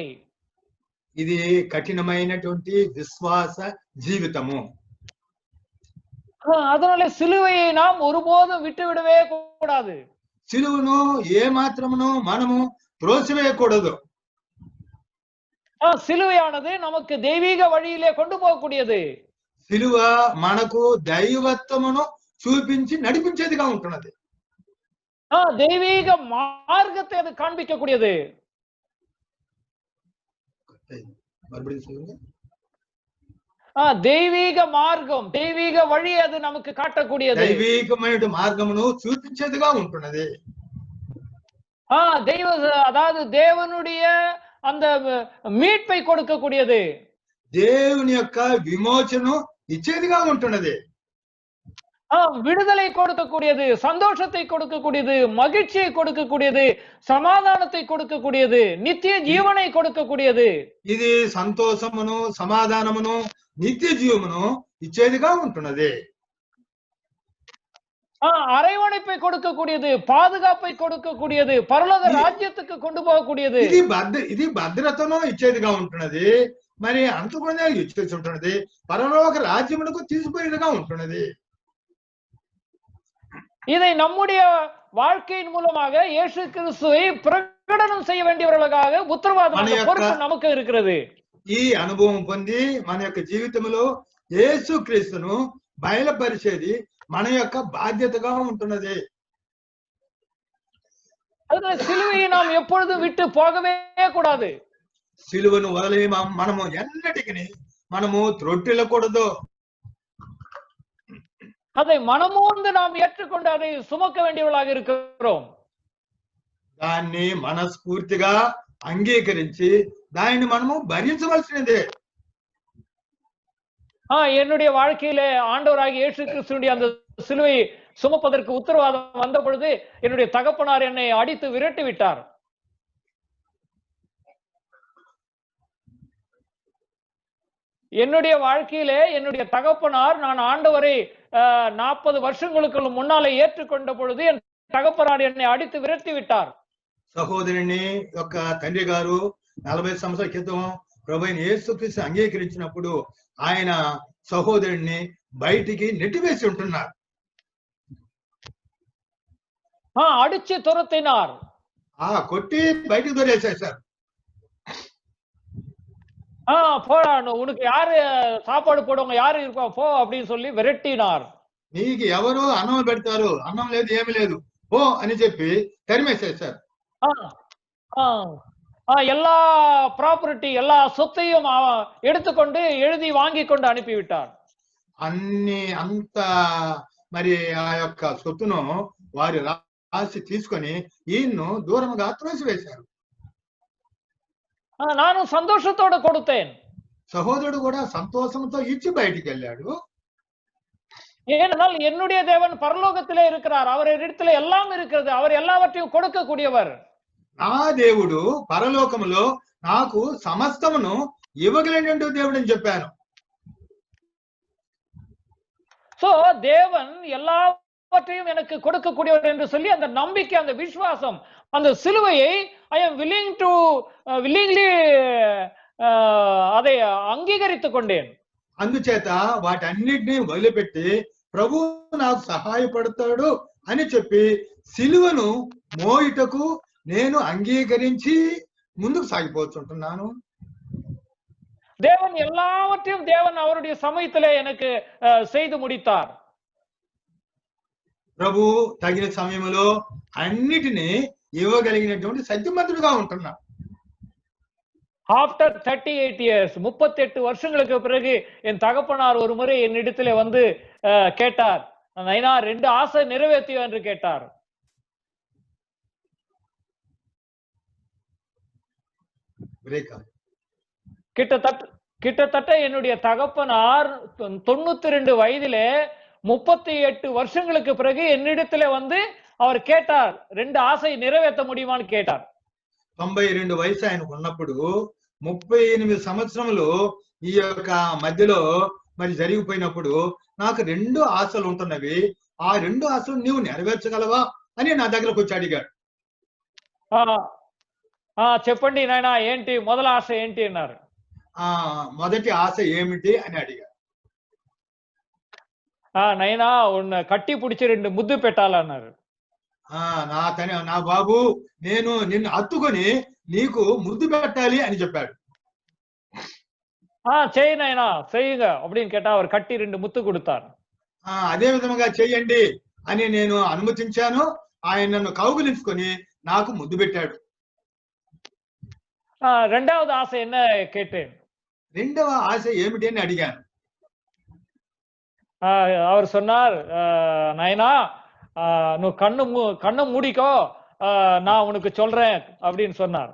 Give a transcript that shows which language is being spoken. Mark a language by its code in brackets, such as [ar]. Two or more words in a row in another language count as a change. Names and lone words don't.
[te] ఇది కఠినమైనటువంటి విశ్వాస జీవితము. [ta] அதனால சிலுவையை நாம் ஒருபோதும் விட்டுவிடவே கூடாது. [te] సిలువను ఏ మాత్రమును మనము త్రోసివేయకూడదు. [ta] சிலுவையானது நமக்கு தெய்வீக வழியிலே கொண்டு போகக்கூடியது. [te] సిలువ మనకు దైవత్వమును చూపించి నడిపించేదిగా ఉంటున్నది. [ta] தெய்வீக மார்க்கத்தை அது காண்பிக்கக்கூடியது. தெய்வீக மார்க்கம், தெய்வீக வழி அது நமக்கு காட்டக்கூடியது. [te] దైవికమైన మార్గమును చూపించేదిగా ఉంటున్నది. [ta] அதாவது தேவனுடைய அந்த மீட்பை கொடுக்கக்கூடியது. [te] దేవుని యొక్క విమోచను ఇచ్చేదిగా ఉంటున్నది. [ta] விடுதலை கொடுக்கக்கூடியது, சந்தோஷத்தை கொடுக்கக்கூடியது, மகிழ்ச்சியை கொடுக்கக்கூடியது, சமாதானத்தை கொடுக்கக்கூடியது, நித்திய ஜீவனை கொடுக்கக்கூடியது. [te] ఇది సంతోషమును, సమాధానమును, నిత్య జీవమును ఇచ్చేదిగా ఉంటున్నది. [ta] அரவணைப்பை கொடுக்கக்கூடியது, பாதுகாப்பை கொடுக்கக்கூடியது, பரலோக ராஜ்யத்துக்கு கொண்டு போகக்கூடியது. [te] ఇది భద్రతను ఇచ్చేదిగా ఉంటున్నది, మరి అంతకుండా ఇచ్చేసి ఉంటున్నది, పరలోక రాజ్యమునకు తీసుకుపోయినగా ఉంటున్నది. [ta] இதை நம்முடைய வாழ்க்கையின் மூலமாக இயேசு கிறிஸ்துவை பிரகடனம் செய்ய வேண்டியவர்களாக உத்தரவாதம், அந்த பொறுப்பு நமக்கு இருக்கிறது. [te] ఈ అనుభవం పొంది మన యొక్క జీవితంలో యేసు క్రీస్తును బయలుపరిచేది మన యొక్క బాధ్యతగా ఉంటున్నది. [ta] அதனால சிலுவையை நாம் எப்பொழுதும் விட்டு போகவே கூடாது. [te] సిలువను వదిలి మనము ఎన్నటికి మనము త్రొట్టిల్లకూడదు. [ta] அதை மனமோந்து நாம் ஏற்றுக்கொண்டு அதை சுமக்க வேண்டியவர்களாக இருக்கிறோம். [te] దాన్ని మనస్ఫూర్తిగా అంగీకరించి దానిని మనము భరించవలసినదే. [ta] என்னுடைய வாழ்க்கையிலே ஆண்டவராகிய இயேசு கிறிஸ்துவினுடைய அந்த சிலுவை சுமப்பதற்கு உத்தரவாதம் வந்த பொழுது என்னுடைய தகப்பனார் என்னை அடித்து விரட்டி விட்டார். என்னுடைய வாழ்க்கையிலே என்னுடைய தகப்பனார், நான் ஆண்டவரை 40 வருஷங்களுக்கு முன்னாலே ஏற்றுக்கொண்ட பொழுது என் தகப்பனார் என்னை அடித்து விரட்டி விட்டார். [te] సహోదరుని యొక్క తండ్రి గారు 40 సంవత్సరాల క్రితం ప్రభువైన యేసుక్రీస్తు అంగీకరించినప్పుడు ఆయన సహోదరుణ్ణి బయటికి నెట్టివేసి ఉంటున్నారు. [ta] அடிச்சு துரத்தினார். [te] కొట్టి బయటికి దొరేసేశారు. [ta] போடா, உனக்கு யாரு சாப்பாடு போடுவாங்க, யாரு இருக்கா போ அப்படின்னு சொல்லி விரட்டினார். [te] నీకు ఎవరు అన్నం పెడతారు, అన్నం లేదు ఏమి లేదు పో అని చెప్పి తరిమేసేశారు. [ta] எல்லா ப்ராப்பர்ட்டி, எல்லா சொத்தையும் எடுத்துக்கொண்டு எழுதி வாங்கி கொண்டு அனுப்பிவிட்டார். [te] అంత మరి ఆ యొక్క సొత్తును వారి రాసి తీసుకొని ఈయన్ను దూరంగా త్రోసివేశారు. [ta] நானும் சந்தோஷத்தோட கொடுத்தேன். [te] సహోదరుడు కూడా సంతోషంతో ఇచ్చి బయటికి వెళ్ళాడు. [ta] ஏனென்றால் என்னுடைய தேவன் பரலோகத்திலே இருக்கிறார், அவர் இடத்துல எல்லாம் இருக்கிறது, அவர் எல்லாவற்றையும் கொடுக்கக்கூடியவர். [te] నా దేవుడు పరలోకములో నాకు సమస్తమును ఇవ్వగలిగిన దేవుడు అని చెప్పాను. [ta] சோ தேவன் எல்லாவற்றையும் எனக்கு கொடுக்கக்கூடியவர் என்று சொல்லி அந்த நம்பிக்கை, அந்த விசுவாசம், அந்த சிலுவையை [en] I am willingly [ta] அதை అంగీకరిத்து கொண்டேன். [te] అందుచేత వాటన్నిటిని వదిలిపెట్టి ప్రభు నాకు సహాయపడతాడు అని చెప్పి సిలువను మోయుటకు నేను అంగీకరించి ముందుకు సాగిపోతుంటున్నాను. [ta] தேவன் எல்லாவற்றையும் தேவன் அவருடைய சமயத்திலே எனக்கு செய்து முடித்தார். [te] ప్రభు తగిన సమయంలో అన్నిటినీ ఇవ్వగలిగినటువంటి సత్యమంతుడుగా ఉంటున్నాడు. [en] After 38 years, [ta] 38 வருஷங்களுக்கு பிறகு என் தகப்பனார் ஒரு முறை என்னிடத்திலே வந்து கேட்டார், நைனா 2 ஆசை நிறைவேற்றியோ என்று கேட்டார். கிட்டத்தட்ட என்னுடைய தகப்பனார் 92 வயதிலே 38 வருஷங்களுக்கு பிறகு என்னிடத்திலே வந்து அவர் கேட்டார், 2 ஆசை நிறைவேற்ற முடியுமான்னு கேட்டார். [te] 92 వయసు ఆయనకు ఉన్నప్పుడు 38 సంవత్సరములు ఈ యొక్క మధ్యలో మరి జరిగిపోయినప్పుడు నాకు 2 ఆశలు ఉంటున్నవి, ఆ 2 ఆశలు నీవు నెరవేర్చగలవా అని నా దగ్గరకు వచ్చి అడిగాడు. చెప్పండి నాయనా, ఏంటి మొదల ఆశ ఏంటి అన్నారు. మొదటి ఆశ ఏమిటి అని అడిగాడు. నైనా [ta] உன்ன கட்டி புடிச்சு [te] 2 ముద్దు పెట్టాలన్నారు. నా బాబు, నేను నిన్ను హత్తుకొని నీకు ముద్దు పెట్టాలి అని చెప్పాడు. చేయి నాయనా, [ta] செய்யுங்க அப்படின்னு கேட்டா அவர் கட்டி 2 முத்து கொடுத்தார். [te] అదే విధంగా చెయ్యండి అని నేను అనుమతించాను. ఆయన నన్ను కౌగిలించుకొని నాకు ముద్దు పెట్టాడు. రెండవది ఆశ [ta] என்ன கேட்டேன். [te] రెండవ ఆశ ఏమిటి అని అడిగాను. [ta] அவர் சொன்னார், நயனா [te] నువ్వు కన్ను మూడికో, [ta] நான் உனக்கு சொல்றேன் அப்படின்னு சொன்னார்.